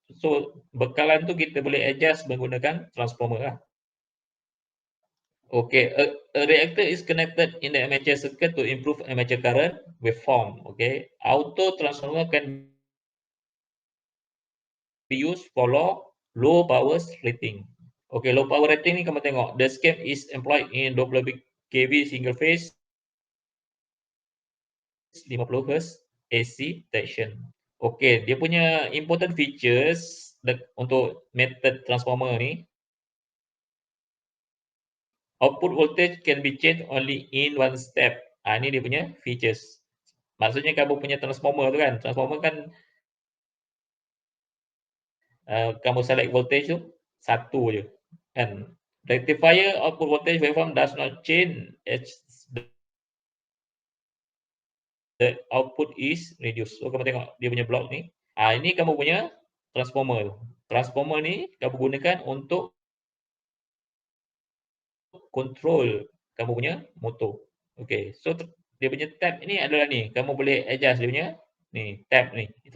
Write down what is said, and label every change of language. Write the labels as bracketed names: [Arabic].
[Malay] So, bekalan tu kita boleh adjust menggunakan transformer lah. [English] Okay, a reactor is connected in the armature circuit to improve armature current waveform. Okay, auto transformer can be used for low power rating. Okay, low power rating [Malay] ni kamu tengok, [English] the scheme is employed in 20 kV single phase 50 Hz AC tension. Okay, [Malay] dia punya important features untuk method transformer ni, [English] output voltage can be changed only in one step. [Malay] Ni dia punya features. Maksudnya kamu punya transformer tu kan, transformer kan kamu select voltage tu satu je kan. [English] Rectifier output voltage waveform does not change as the output is reduced. [Malay] So kamu tengok dia punya block ni. Ini kamu punya transformer. Transformer ni kamu gunakan untuk control kamu punya motor. Okay, so dia punya tab ni adalah ni. Kamu boleh adjust dia punya ni tab ni.